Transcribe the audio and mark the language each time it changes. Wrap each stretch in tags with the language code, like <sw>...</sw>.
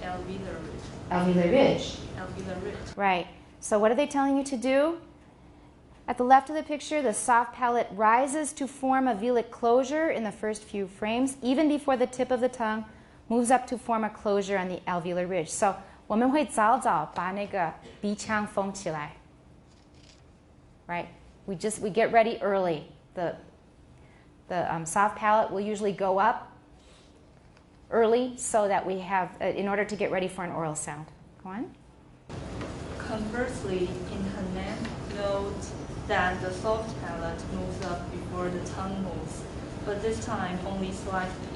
<en>alveolar ridge. Alveolar ridge. Alveolar ridge. Right. So what are they telling you to do? At the left of the picture, the soft palate rises to form a V-like closure in the first few frames, even before the tip of the tongue moves up to form a closure on the alveolar ridge.</en> <zh>So 我们会早早把那个鼻腔封起来.</zh> <en>Right? We get ready early. The soft palate will usually go up early so that we have, in order to get ready for an oral sound. Go on. Conversely, in Hanan, note that the soft palate moves up before the tongue moves, but this time only slightly.</en>